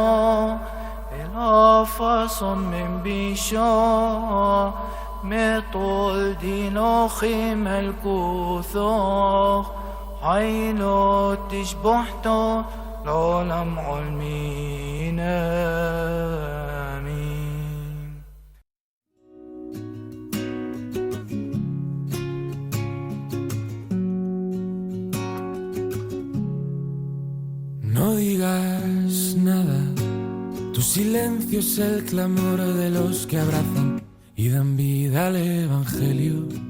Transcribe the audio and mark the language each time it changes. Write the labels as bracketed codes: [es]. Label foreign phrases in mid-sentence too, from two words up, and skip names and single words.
[aii] ܐܠܐ ܦܨܢ ܡܢ ܒܝܫܐ ܡܛܘܠ ܕܝܘܟ݂ܝ ܡܠܟܘܬܘܟ݂ ܚܝܠܐ ܬܫܒܘܚܬܐ ܠܥܠܡ ܥܠܡܝܢ ܐܡܝܢ. [es] No digas nada, tu silencio es el clamor de los que abrazan y dan vida al Evangelio.